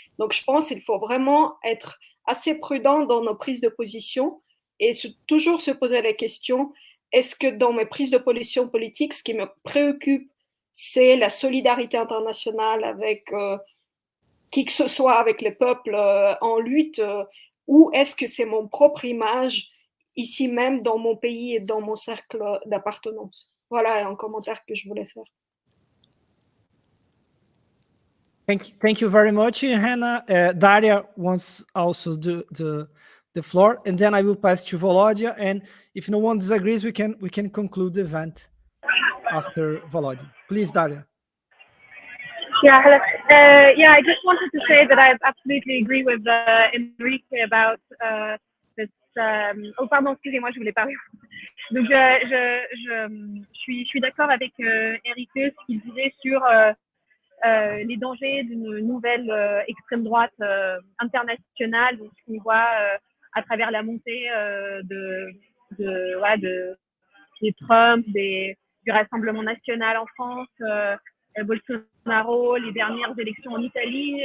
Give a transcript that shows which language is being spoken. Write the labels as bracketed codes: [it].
[fr] Donc je pense qu'il faut vraiment être assez prudent dans nos prises de position et toujours se poser la question, est-ce que dans mes prises de position politique, ce qui me préoccupe, c'est la solidarité internationale avec qui que ce soit, avec les peuples en lutte, ou est-ce que c'est mon propre image ici même dans mon pays et dans mon cercle d'appartenance. Voilà un commentaire que je voulais faire. [en] Thank you very much, Hanna. Daria wants also the floor, and then I will pass to Volodya. And if no one disagrees, we can conclude the event after Volodya. Please, Daria. Yeah, hello. I just wanted to say that I absolutely agree with Henrique about this. [fr] Oh, pardon, excusez-moi, je voulais parler. Donc, je suis d'accord avec Henrique, ce qu'il disait sur les dangers d'une nouvelle extrême droite internationale, ce qu'on voit à travers la montée des Trump, du Rassemblement national en France, Bolsonaro, les dernières élections en Italie.